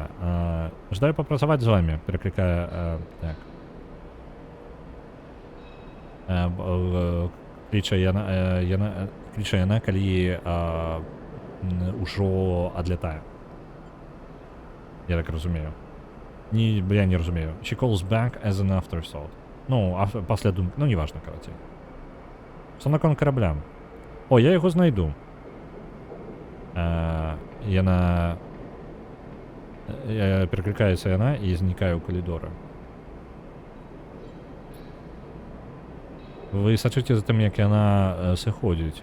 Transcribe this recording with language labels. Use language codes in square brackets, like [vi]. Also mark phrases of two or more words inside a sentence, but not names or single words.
[be] Жадаю папрацаваць з вамі, пераклікае, так. Кліча яна, калі ўжо адлятае. Я так разумею. Я не разумею. [en] She calls back as an afterthought. [be] Пасля думкі, неважна, карацей. Што наконт карабля? О, я яго знайду. Пераклікаецца яна і знікае ў калідоры. Вы сачыце за тым, як яна сыходзіць.